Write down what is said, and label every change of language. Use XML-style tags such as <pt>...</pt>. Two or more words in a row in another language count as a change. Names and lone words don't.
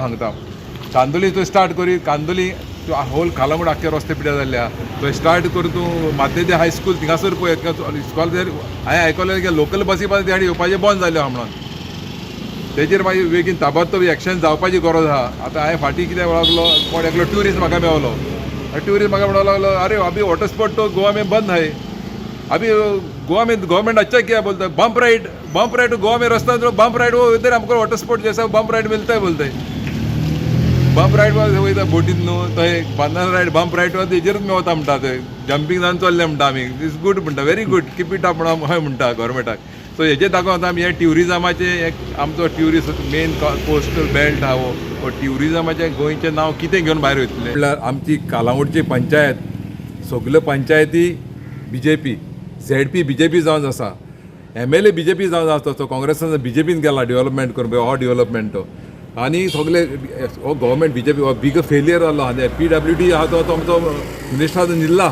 <kok>सांगता कांदोली तूं स्टार्ट करी कांदोली होल कालांगूट आख्खे रस्ते पिड्या जाल्ल्या थंय स्टार्ट कर तूं मातेदे हायस्कूल थिंगासर पळय इस्कॉल हांवें आयकलें की लोकल बसी पासून त्या येवपाचें बंद जालें आहा म्हणून तेजेर मागीर बेगीन ताबडतोब एक्शन जावपाची गरज आहा आतां हांवें फाटीं कितें वळखलो कोण एकलो ट्युरिस्ट म्हाका मेवलो ट्युरिस्ट म्हाका म्हणूंक लागलो</kok> <hi>अरे अभी वॉटर स्पोर्ट तो गोवा में बंद है अभी गोवा में गवर्नमेंट अच्छा किया बोलता है बम्प राइड गोवा में रास्ता बम्प राइड वो इधर हमको वाटर स्पोर्ट जैसा बम्प राइड मिलता है बोलते</hi> <kok>बम्प राइड वयता बोटीन न्हू थंय बांदना रायड बम्प रायड तेजेरूच मेवता म्हणटा थंय जंपींग जावन चल्ले म्हणटा आमी इज गूड म्हणटा</kok> <en>very good keep it up</en> <kok>म्हणून हय म्हणटा गव्हर्मेंटाक सो हेजे दाखोवन आमी हे ट्युरिजमाचे एक आमचो ट्युरिस्ट मेन</kok> <en>coastal belt</en> <kok>आहा हो ट्युरिजमाचें गोंयचें नांव कितें घेवन भायर वयतलें म्हणल्यार आमची कालांगूटची पंचायत सगल्यो पंचायती BJP ZP BJP जावन आसा MLA BJP जावन आसा तो काँग्रेसान BJPन केला डेव्हलपमेंट करून हो डेव्हलपमेंट आनी सगळे हो गव्हर्मेंट BJP हो</kok> <en>big failure</en> <kok>जालो आनी PWD आहा तो आमचो मिनिस्टर न्हिदला</kok>